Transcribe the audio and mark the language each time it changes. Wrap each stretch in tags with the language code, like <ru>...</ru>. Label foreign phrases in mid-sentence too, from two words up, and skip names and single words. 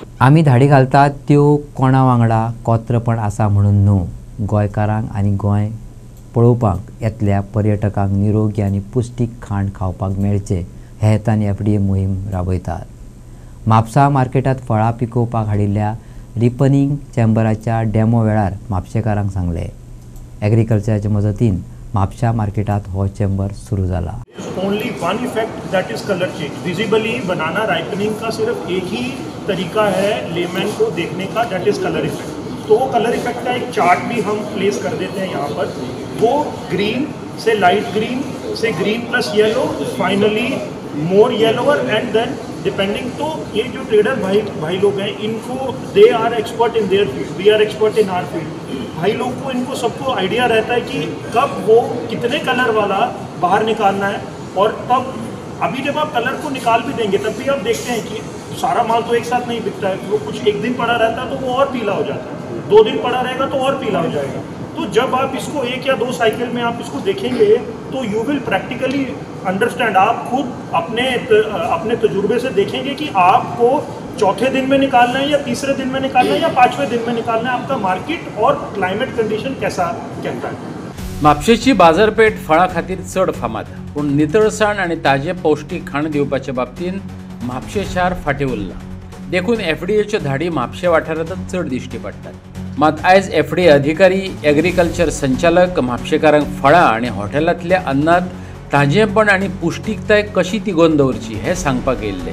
<kok>आमी धाडी घालतात त्यो कोणा वांगडा कोत्रपण आसा म्हणून न्हू, गोंयकारांक आनी गोंय पळोवपाक येतल्या पर्यटकांक निरोगी आनी पुष्टीक खाण खावपाक मेळचें हे हेतान FDA मोहीम राबयतात. म्हापसा मार्केटांत फळां पिकोवपाक हाडिल्ल्या रिपनिंग चेंबराच्या डेमो वेळार म्हापशेकारांक सांगलें. एग्रीकल्चराच्या मजतीन म्हापशा मार्केटात हो चेंबर सुरू जाला.</kok> <en>Only one effect that is color change. Visibly banana ripening</en> <hi>का सिर्फ एक ही तरीका है लेमन को देखने का,</hi> <en>that is color effect.</en> <hi>तो वो</hi> <en>color effect</en> <hi>का एक चार्ट भी हम प्लेस कर देते हैं यहाँ पर.</hi> <en>वो ग्रीन से light green से green plus yellow, finally more yellower and then depending.</en> <hi>तो ये जो ट्रेडर भाई लोग हैं, इनको</hi> <en>they are expert in their field, we are expert in our field.</en> <hi>भाई लोग को इनको सबको आइडिया रहता है कि कब वो कितने कलर वाला बाहर निकालना है. और तब अभी जब आप कलर को निकाल भी देंगे तब भी आप देखते हैं कि सारा माल तो एक साथ नहीं बिकता है. वो कुछ एक दिन पड़ा रहता है तो वो और पीला हो जाता है, 2 दिन पड़ा रहेगा तो और पीला हो जाएगा. तो जब आप इसको 1 या 2 साइकिल में आप इसको देखेंगे तो</hi> <en>you will practically understand.</en> <hi>आप खुद अपने तजुर्बे से देखेंगे कि आपको चौथे दिन में निकालना है या तीसरे दिन में निकालना है या 5वें दिन में निकालना है. आपका मार्केट और</hi> <en>climate condition</en> <hi>कैसा कहता है.</hi> <kok>म्हापशेची बाजारपेठ फळां खातीर चड फामाद, पूण नितळसाण आनी ताजें पौश्टीक खाण दिवपाच्या बाबतीन म्हापशें शार फाटीं उरलां. देखून FDAच्यो धाडी म्हापशे वाठारांतच चड दिश्टी पडटात. मात आयज FDA अधिकारी, एग्रीकल्चर संचालक म्हापशेकारांक फळां आनी हॉटेलांतल्या अन्नांत ताजेंपण आनी पुष्टीकताय कशी तिगोवन दवरची हें सांगपाक येयल्ले.</kok>